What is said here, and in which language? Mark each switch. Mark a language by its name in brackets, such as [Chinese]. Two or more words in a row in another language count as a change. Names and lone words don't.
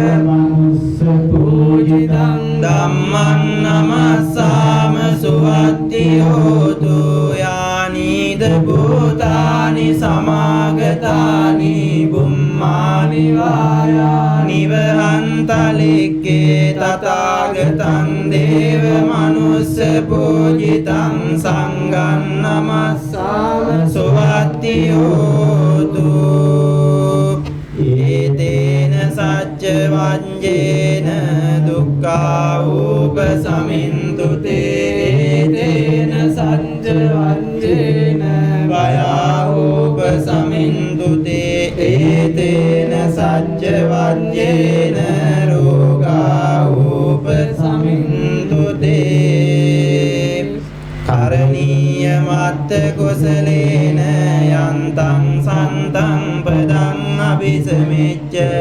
[Pali] මනුස්ස පූජිතං ධම්මං නමස්සාම සුවත්ති හෝතු යානිද භූතානි සමාගතානි බුම්මානි වායානි වහන්තලික්කේ තථාගතං දේව මනුස්ස පූජිතං සංඝං නමස්සාම සුවත්ති හෝතු ඒතේන සච්ච වංජේන දුක්ඛා උපසමින්තු තේ ඒතේන සච්ච වංජේන භයා උපසමින්තු තේ ඒතේන සච්ච වංජේන රෝගා උපසමින්තු තේ කරණීය මත්ත කුසලේන යන්තං සන්තං පදං අபிසමෙච්ච